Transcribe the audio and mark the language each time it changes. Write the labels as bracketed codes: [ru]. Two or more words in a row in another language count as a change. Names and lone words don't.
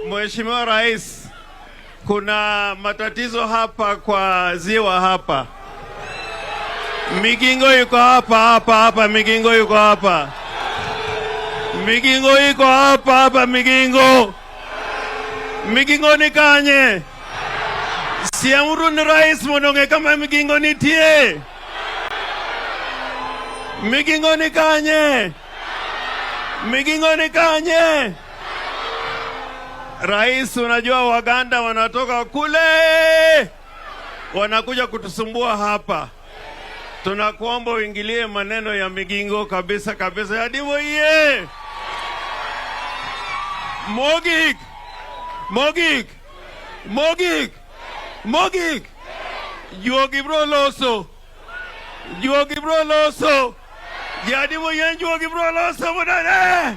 [sw] Mheshimiwa Rais, kuna matatizo hapa kwa ziwa hapa. Migingo yuko hapa, Migingo yuko hapa. Migingo yuko hapa, Migingo. [luo] Migingo ni kanye. Siamuru ni rais mononge kama Migingo nitie. Migingo ni kanye. Migingo ni kanye. [sw] Rais, unajua Waganda wanatoka kule wanakuja kutusumbua hapa. Tunakuomba uingilie maneno ya Migingo kabisa kabisa. [luo] Yadimo iye Mogik Mogik Mogik Mogik Juogi bro loso Yadimo iye Juogi bro loso mudane.